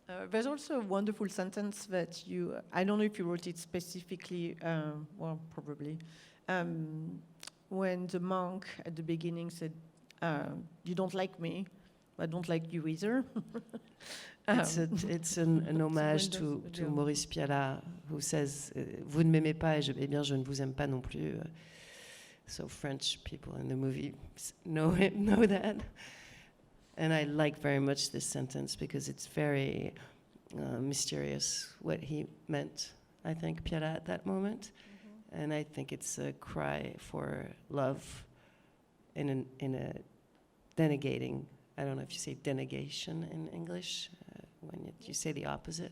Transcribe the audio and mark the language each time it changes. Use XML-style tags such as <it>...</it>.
<en>There's also a wonderful sentence that I don't know if you wrote it specifically, well, probably, when the monk at the beginning said, you don't like me, I don't like you either. It's an homage to Maurice Pialat, who says,</en> <fr>vous ne m'aimez pas, et bien je ne vous aime pas non plus.</fr> <en>So French people in the movie know that. And I like very much this sentence because it's very mysterious what he meant, I think, Pialat at that moment. Mm-hmm. And I think it's a cry for love in a denegating, I don't know if you say denegation in English, when you say the opposite.</en>